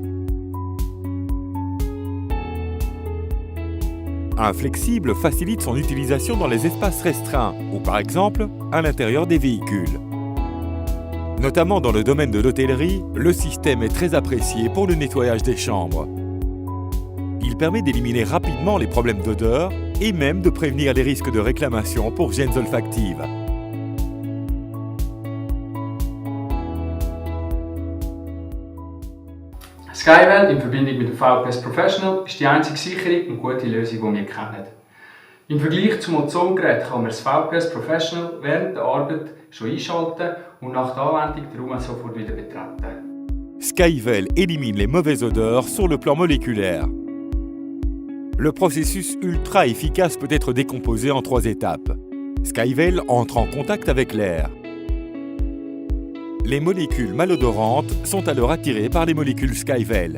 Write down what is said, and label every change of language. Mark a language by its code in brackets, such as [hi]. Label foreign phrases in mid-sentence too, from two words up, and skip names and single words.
[fr] Un flexible facilite son utilisation dans les espaces restreints ou par exemple à l'intérieur des véhicules. Notamment dans le domaine de l'hôtellerie, le système est très apprécié pour le nettoyage des chambres. Il permet d'éliminer rapidement les problèmes d'odeur et même de prévenir les risques de réclamation pour gênes olfactives. [de] Skyvel in Verbindung mit dem VPS Professional ist die einzige sichere und gute Lösung, die wir kennen. Im Vergleich zum Ozongerät kann man das VPS Professional während der Arbeit schon einschalten und nach der Anwendung den Raum sofort wieder betreten. [fr] Skyvel élimine les mauvaises odeurs sur le plan moléculaire. Le processus ultra efficace peut être décomposé en 3 étapes. Skyvel entre en contact avec l'air. Les molécules malodorantes sont alors attirées par les molécules Skyvel.